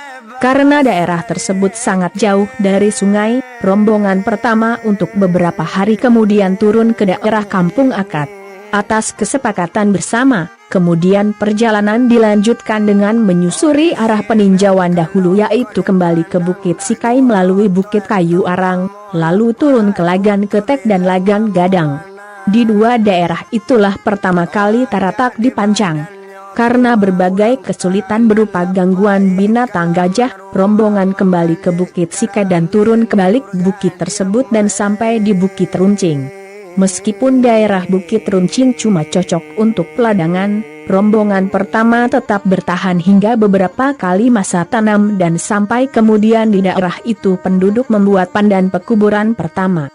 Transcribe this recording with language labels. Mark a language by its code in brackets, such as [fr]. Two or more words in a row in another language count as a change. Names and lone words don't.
[id] Karena daerah tersebut sangat jauh dari sungai, rombongan pertama untuk beberapa hari kemudian turun ke daerah Kampung Akad. Atas kesepakatan bersama, Kemudian perjalanan dilanjutkan dengan menyusuri arah peninjauan dahulu, yaitu kembali ke Bukit Sikai melalui Bukit Kayu Arang, lalu turun ke Lagan Ketek dan Lagan Gadang. Di dua daerah itulah pertama kali Taratak dipancang. Karena berbagai kesulitan berupa gangguan binatang gajah, rombongan kembali ke Bukit Sikai dan turun ke balik bukit tersebut dan sampai di Bukit Runcing. Meskipun daerah Bukit Runcing cuma cocok untuk peladangan, rombongan pertama tetap bertahan hingga beberapa kali masa tanam dan sampai kemudian di daerah itu penduduk membuat pandan pekuburan pertama.